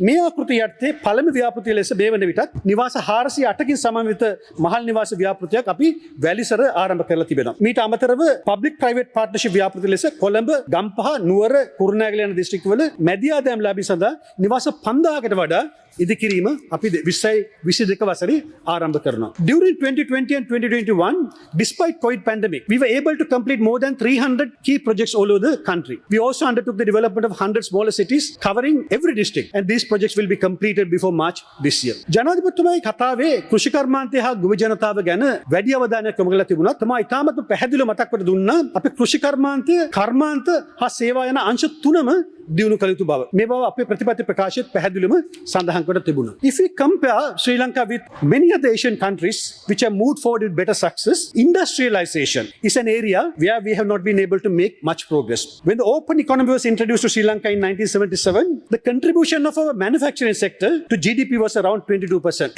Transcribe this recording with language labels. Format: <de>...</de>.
<si>මේ ආකෘතිය යටතේ පළමු ව්‍යාපෘතිය ලෙස මේ වන විටත් නිවාස 408කින් සමන්විත මහල් නිවාස ව්‍යාපෘතියක් අපි වැලිසර ආරම්භ කරලා තිබෙනවා. මීට අමතරව</si> <en>public private partnership</en> <si>ව්‍යාපෘති ලෙස කොළඹ, ගම්පහ, නුවර, කුරුණෑගල යන දිස්ත්‍රික්කවල මැදි ආදායම් ලාභී සඳහා නිවාස 5000කට වඩා ඉදිකිරීම අපි 22 වසරේ ආරම්භ කරනවා.</si> <en>During 2020 and 2021, despite COVID pandemic, we were able to complete more than 300 key projects all over the country. We also undertook the development of 100 smaller cities covering every district, and these projects will be completed before March this year.</en> <si>ජනාධිපතිතුමාගේ කතාවේ කෘෂි කර්මාන්තය හා ගොවි ජනතාව ගැන වැඩි අවධානයක් යොමු කරලා තිබුණා. තමයි ඉතාමත් පැහැදිලිව මතක් කර දුන්නා අපි කෘෂි කර්මාන්තය, කර්මාන්ත හා සේවා යන අංශ තුනම දියුණු කළ යුතු බව. මේ බව අපේ ප්‍රතිපත්ති ප්‍රකාශයේත් පැහැදිලිවම සඳහන් කර තිබුණා.</si> <en>If we compare Sri Lanka with many other Asian countries which have moved forward with better success, industrialization is an area where we have not been able to make much progress. When the open economy was introduced to Sri Lanka in 1977, the contribution of our manufacturing sector to GDP was around 22%.</en>